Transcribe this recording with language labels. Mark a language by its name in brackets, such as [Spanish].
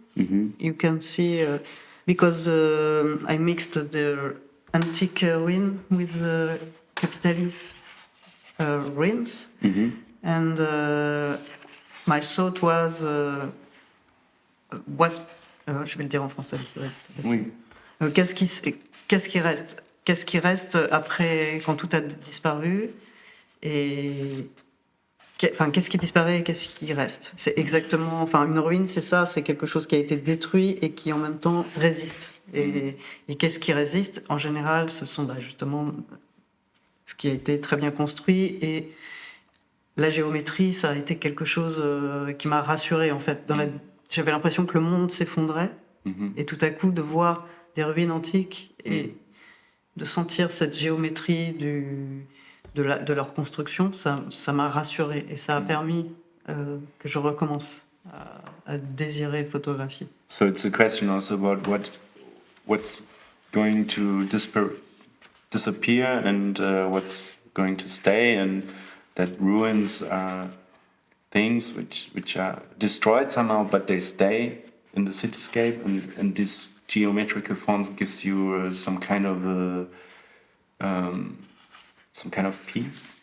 [English] You can see because I mixed the antique ruin with capitalist ruins, and my thought was what. [French] Je vais le dire en français. Oui. Qu'est-ce qui reste? Qu'est-ce qui reste après quand tout a disparu? Et qu'est-ce qui disparaît et qu'est-ce qui reste? C'est exactement. Une ruine, c'est ça. C'est quelque chose qui a été détruit et qui en même temps résiste. Et qu'est-ce qui résiste? En général, ce sont justement ce qui a été très bien construit et la géométrie. Ça a été quelque chose qui m'a rassurée en fait. J'avais l'impression que le monde s'effondrait et tout à coup de voir des ruines antiques et de sentir cette géométrie du de leur construction, ça m'a rassurée et ça a permis que je recommence à désirer photographier. [English] So it's a question also about what's going to disappear and what's going to stay, and that ruins are things which are destroyed somehow, but they stay in the cityscape, and this geometrical forms gives you some kind of peace.